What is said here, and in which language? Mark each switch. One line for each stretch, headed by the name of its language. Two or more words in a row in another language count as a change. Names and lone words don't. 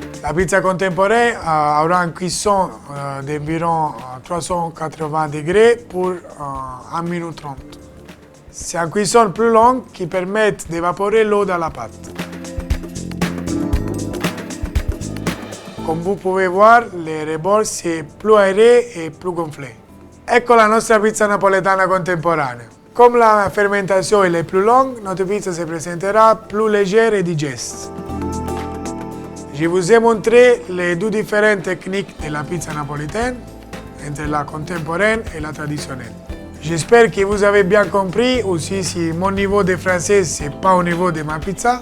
French: La pizza contemporaine aura une cuisson d'environ 380 degrés pour 1 minute 30. C'est une cuisson plus longue qui permet d'évaporer l'eau dans la pâte. Comme vous pouvez voir, le rebord c'est plus aéré et plus gonflé.
Italian: Ecco la nostra pizza napoletana contemporanea.
French: Comme la fermentation est plus longue, notre pizza se présentera plus légère et digeste. Je vous ai montré les deux différentes techniques de la pizza napolitaine, entre la contemporaine et la traditionnelle. J'espère que vous avez bien compris, aussi si mon niveau de français c'est pas au niveau de ma pizza.